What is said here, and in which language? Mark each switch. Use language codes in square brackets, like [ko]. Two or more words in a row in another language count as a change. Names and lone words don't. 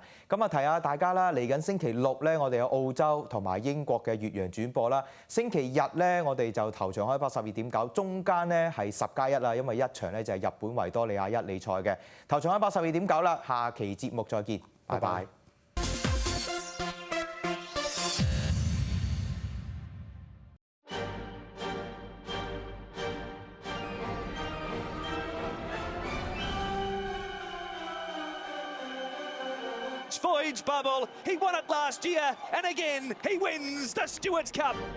[yue] 咁啊，提下大家啦，嚟緊星期6咧，我哋有澳洲同埋英國嘅越洋轉播啦。星期日咧，我哋就頭場開波12.9，中間咧係10+1啦，因為一場咧就係日本維多利亞1哩賽嘅。頭場開波12.9啦，下期節目再見，拜拜。 [en] Voyage Bubble, he won it last year, and again he wins the Stewards Cup.